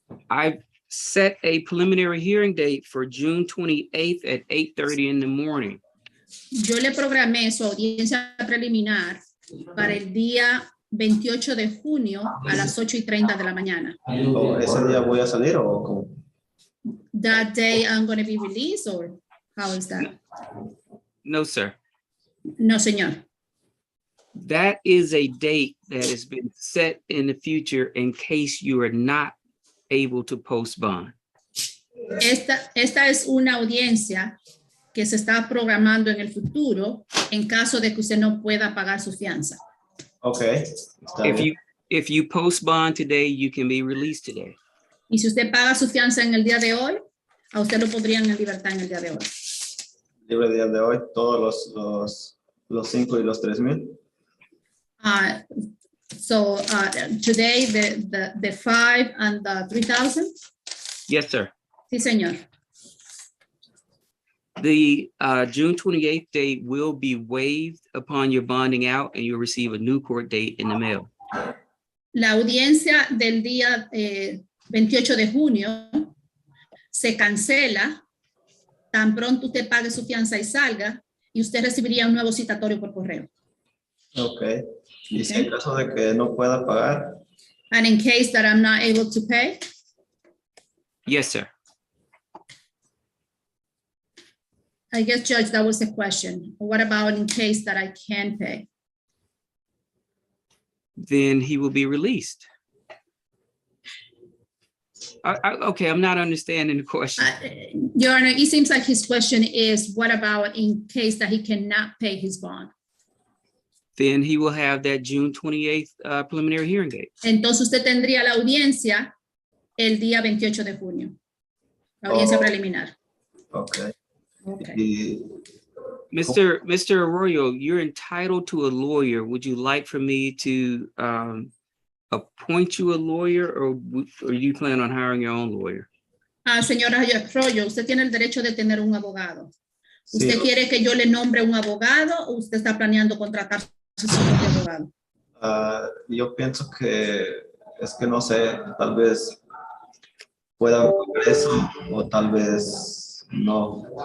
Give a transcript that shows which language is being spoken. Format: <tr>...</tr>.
<en>I've set a preliminary hearing date for June 28th at 8:30 in the morning.</en> <es>Yo le programé su audiencia preliminar para el día 28 de junio a las 8:30 de la mañana. ¿O ese día voy a salir o cómo?</es> <en>That day I'm going to be released, or how is that? No, sir.</en> <es>No, señor.</es> <en>That is a date that has been set in the future in case you are not able to post bond.</en> <es>Esta es una audiencia que se está programando en el futuro en caso de que usted no pueda pagar su fianza. Ok, está bien.</es> <en>If you post bond today, you can be released today.</en> <es>Y si usted paga su fianza en el día de hoy, a usted lo podrían en libertad en el día de hoy. Libre día de hoy, todos los 5 y los 3,000.</es> <en>So today the 5 and the 3,000? Yes, sir.</en> <es>Sí, señor.</es> <en>The June 28th date will be waived upon your bonding out and you'll receive a new court date in the mail.</en> <es>La audiencia del día 28 de junio se cancela tan pronto usted pague su fianza y salga, y usted recibiría un nuevo citatorio por correo.</es> <en>Ok.</en> <es>Y si en caso de que no pueda pagar,</es> <en>And in case that I'm not able to pay, Yes, sir. I guess, Judge, that was the question. What about in case that I can pay? Then he will be released. Okay, I'm not understanding the question. Your Honor, it seems like his question is, what about in case that he cannot pay his bond? Then he will have that June 28th preliminary hearing date.</en> <es>Entonces usted tendría la audiencia el día 28 de junio. La audiencia preliminar.</es> <en>ok. Okay.</en> <es>Y</es> <en>Mr. Arroyo, you're entitled to a lawyer. Would you like for me to appoint you a lawyer, or you plan on hiring your own lawyer?</en> <es>Señora Arroyo, usted tiene el derecho de tener un abogado. ¿Usted Sí. quiere que yo le nombre un abogado o usted está planeando contratar su propio abogado? yo pienso que es que no sé, tal vez pueda hacer eso o tal vez no.</es>